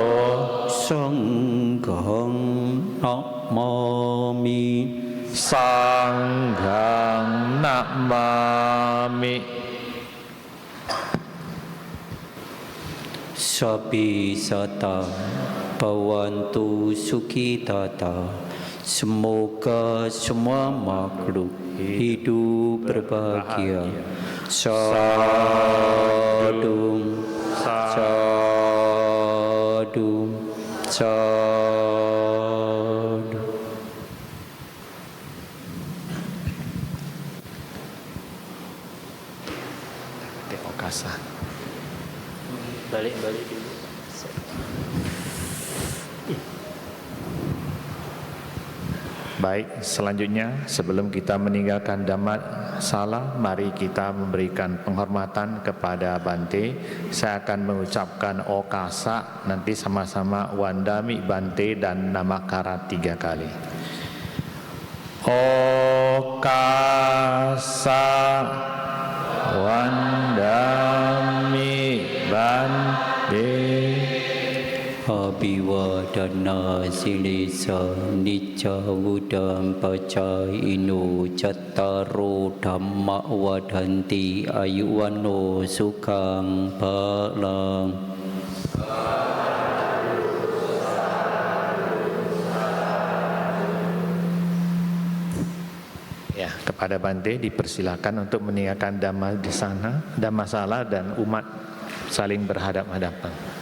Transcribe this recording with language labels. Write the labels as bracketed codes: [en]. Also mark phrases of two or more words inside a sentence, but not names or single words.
[pi] Sanghang Namami Sanghang Namami Sabi sata Bhavantu Sukhitata. [id] Semoga semua makhluk hidup berbahagia. [pi] Sadhu, sadhu, sadhu. Okasa. [id] Balik dulu. Baik, selanjutnya sebelum kita meninggalkan Dhammasala, mari kita memberikan penghormatan kepada Bante. Saya akan mengucapkan Okasa, nanti sama-sama [pi] Wandami Bante [id] dan Namakara 3 kali. [pi] Okasa Wandami Bante Abhivadana silisa nicca buddham pacayino cattaro dhamma wadanti ayuwano sukhang bhalang. [id] Ya, kepada Bante dipersilakan untuk meninggalkan Dhammasala dan umat saling berhadap-hadapan.